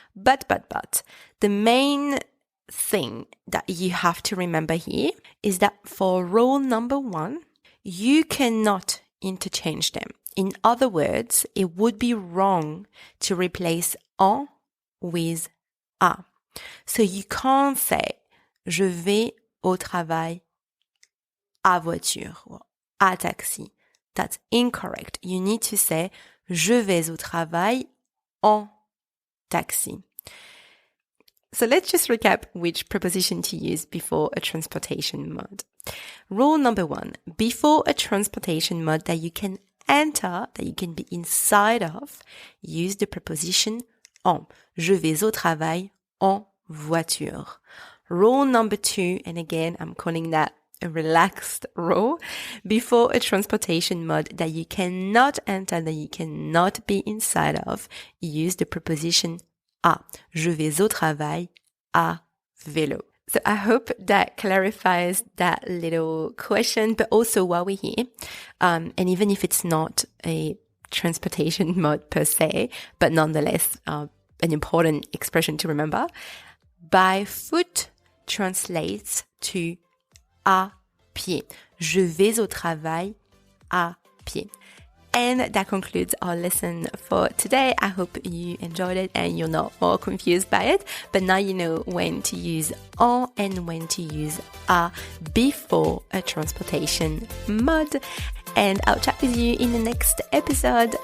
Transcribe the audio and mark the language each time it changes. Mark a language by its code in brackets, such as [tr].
[en] But, the main thing that you have to remember here is that for rule number 1, you cannot interchange them. In other words, it would be wrong to replace en with à. So you can't say [fr] je vais au travail à voiture [en] or [fr] à taxi. [en] That's incorrect. You need to say [fr] je vais au travail en taxi. [en] So let's just recap which preposition to use before a transportation mode. Rule number 1, before a transportation mode that you can enter, that you can be inside of, use the preposition en. [fr] Je vais au travail en voiture. [en] Rule number 2, and again, I'm calling that a relaxed rule, before a transportation mode that you cannot enter, that you cannot be inside of, use the preposition à. [fr] Je vais au travail à vélo. [en] So I hope that clarifies that little question, but also while we're here, and even if it's not a transportation mode per se, but nonetheless, an important expression to remember, by foot translates to [fr] à pied. Je vais au travail à pied. [en] And that concludes our lesson for today. I hope you enjoyed it and you're not more confused by it. But now you know when to use en and when to use à before a transportation mode. And I'll chat with you in the next episode.